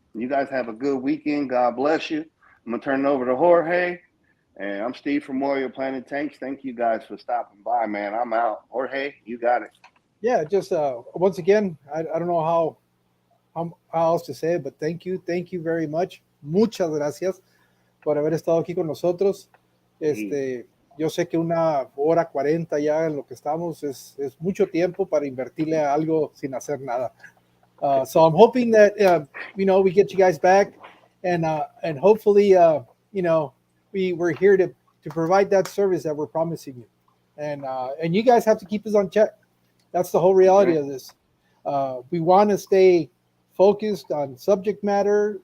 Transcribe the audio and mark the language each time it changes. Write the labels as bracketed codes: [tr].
[en] You guys have a good weekend. God bless you. I'm going to turn it over to Jorge. And I'm Steve from Warrior Planet Tanks. Thank you guys for stopping by, man. I'm out. Jorge, you got it. Yeah, just once again, I don't know how else to say it, but thank you very much. [es] Muchas gracias por haber estado aquí con nosotros. Yo sé que 1 hora 40 ya en lo que estamos es mucho tiempo para invertirle a algo sin hacer nada. [en] So I'm hoping that we get you guys back, and hopefully we're here to provide that service that we're promising you, and you guys have to keep us on check. That's the whole reality of this. We want to stay focused on subject matter.